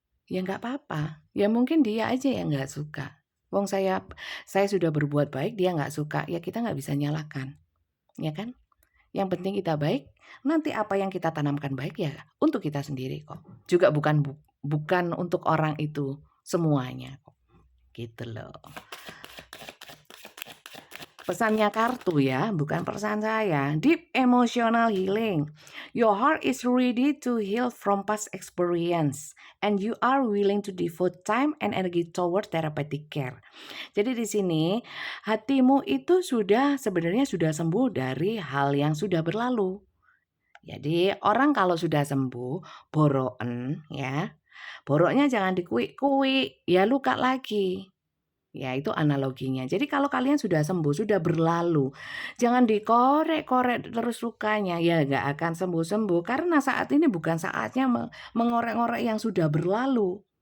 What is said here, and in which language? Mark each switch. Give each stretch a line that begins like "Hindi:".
Indonesian: Ya nggak apa-apa, ya mungkin dia aja yang nggak suka. Wong saya sudah berbuat baik, dia nggak suka, ya kita nggak bisa nyalahkan, ya kan? Yang penting kita baik, nanti apa yang kita tanamkan baik ya untuk kita sendiri kok. Juga bukan untuk orang itu semuanya kok, gitu loh. Pesannya kartu ya, bukan pesan saya.
English: Deep emotional healing. Your heart is ready to heal from past experience and you are willing to devote time and energy toward therapeutic care.
Indonesian: Jadi di sini hatimu itu sebenarnya sudah sembuh dari hal yang sudah berlalu. Jadi orang kalau sudah sembuh, boroken ya. Boroknya jangan dikuik-kuik, ya luka lagi. Ya, itu analoginya. Jadi kalau kalian sudah sembuh, sudah berlalu, jangan dikorek-korek terus lukanya, ya nggak akan sembuh-sembuh karena saat ini bukan saatnya mengorek-ngorek yang sudah berlalu.